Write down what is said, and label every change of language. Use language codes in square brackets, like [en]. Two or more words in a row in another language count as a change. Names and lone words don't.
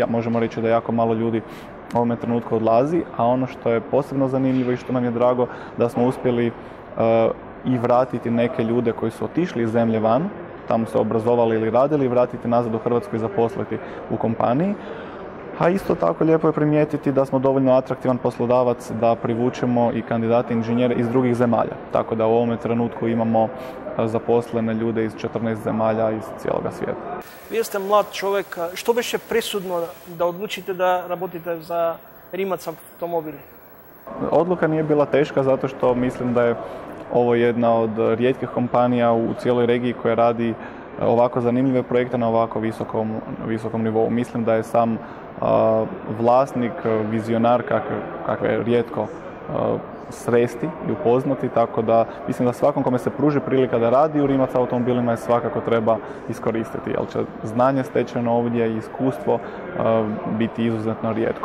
[hr] Možemo reći da jako malo ljudi u ovome trenutku odlazi, a ono što je posebno zanimljivo i što nam je drago, da smo uspjeli i vratiti neke ljude koji su otišli iz zemlje van, tamo se obrazovali ili radili, i vratiti nazad u Hrvatsku i zaposliti u kompaniji. A isto tako lijepo je primijetiti da smo dovoljno atraktivan poslodavac da privučemo i kandidate inženjere iz drugih zemalja. Tako da u ovome trenutku imamo zaposlene ljude iz 14 zemalja iz cijeloga svijeta. [mk] Вие сте млад човек. Што беше пресудно да одлучите да работите за Rimac автомобили? [hr] Odluka nije bila teška zato što mislim da je ovo jedna od rijetkih kompanija u cijeloj regiji koja radi ovako zanimljive projekte na ovako visokom nivou. Mislim da je sam vlasnik, vizionar kakve je rijetko sresti i upoznati, tako da mislim da svakom kome se pruži prilika da radi u Rimac automobilima je svakako treba iskoristiti, jer će znanje stečeno ovdje i iskustvo biti izuzetno rijetko.